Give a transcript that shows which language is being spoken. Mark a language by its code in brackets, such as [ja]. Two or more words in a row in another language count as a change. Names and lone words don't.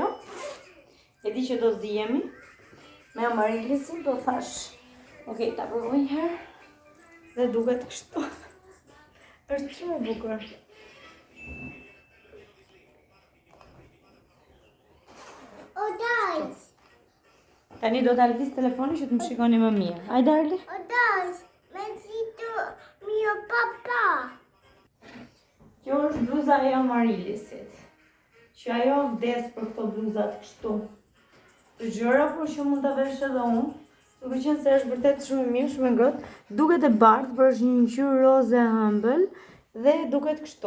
[sq] E di që do zihemi me Amarilistin, po thash, okej, ta provoj një herë. Dhe duket kështu. Është shumë e bukur. Guys. Tani do ta lëviz telefonin që të më shikoni më mirë. Hajde Arli. [it] Guys, to mio papà. [sq] Kjo është bluza e Amarilisit. Që ajo vdes për këto bluzat kështu. Të gjëra, por që mund ta vesh edhe unë. Duke qenë se është vërtet shumë e mirë, shumë e ngrohtë. Duket e bardhë, por është një ngjyrë roze ëmbël dhe duket kështu.